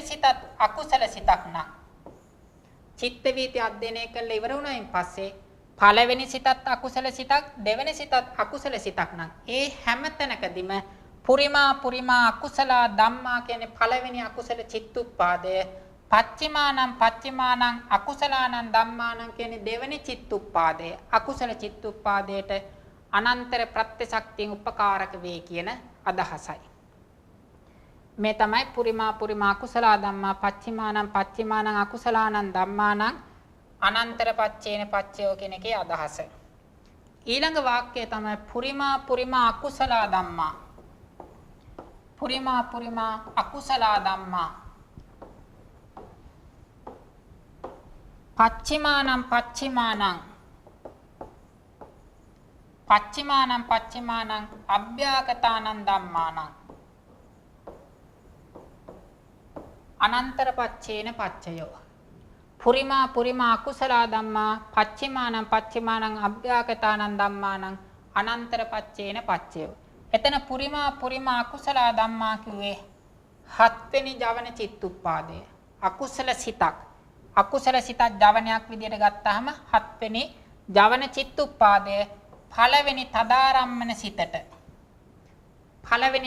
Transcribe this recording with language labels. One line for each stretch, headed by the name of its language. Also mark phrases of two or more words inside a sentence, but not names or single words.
Sinhala: සිතත් අකුසල සිතක් නම් චිත්ත වීති අධ්‍යයනය කළ ඉවර වුණායින් පස්සේ පළවෙනි සිතත් අකුසල සිතක් දෙවෙනි සිතත් අකුසල සිතක් නම් ඒ හැම තැනකදීම
Pali: පුරිමා අකුසල ධම්මා
Sinhala: කියන්නේ පළවෙනි අකුසල චිත්තුප්පාදය පච්චිමානං
Pali: අකුසලානං ධම්මානං
Sinhala: කියන්නේ දෙවෙනි චිත්තුප්පාදය අකුසල චිත්තුප්පාදයට අනන්තර ප්‍රත්‍යශක්තියෙන් උපකාරක වේ කියන අදහසයි මේ තමයි
Pali: පුරිමා අකුසල ධම්මා පච්චිමානං අකුසලානං ධම්මානං අනන්තර පච්චේන පච්චයෝ
Sinhala: කියන එකේ අදහස ඊළඟ වාක්‍යය තමයි
Pali: පුරිමා අකුසල ධම්මා පුරිමා අකුසල ධම්මා පච්චිමානං අභ්‍යාගතානං ධම්මානං අනන්තර පච්චේන පච්චයෝ පුරිමා අකුසල ධම්මා පච්චිමානං අභ්‍යාගතානං ධම්මානං අනන්තර පච්චේන පච්චයෝ එතන පුරිමා අකුසල ධම්මා
Sinhala: කිව්වේ හත්වෙනි ජවන චිත්තුප්පාදය අකුසල සිතක් ජවනයක් විදියට ගත්තාම හත්වෙනි ජවන චිත්තුප්පාදය පළවෙනි තදාරම්මන සිතට පළවෙනි